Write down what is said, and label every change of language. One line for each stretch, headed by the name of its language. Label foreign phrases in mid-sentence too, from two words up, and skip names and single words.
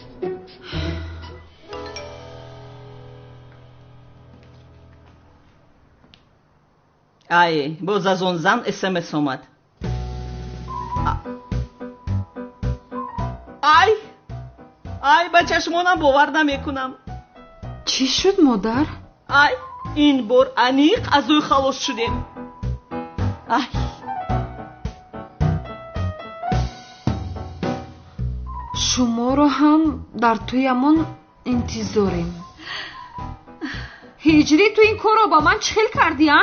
Tajik: ай, боз аз он зан смс омад. ай, ба чашмонам бовар намекунам. чӣ шуд модар? ай,
Persian: این بار انیق از اوی خلاص شدیم. شما رو هم در تویمون انتظاریم. هجری تو این کار رو با من چخیل کردی ها؟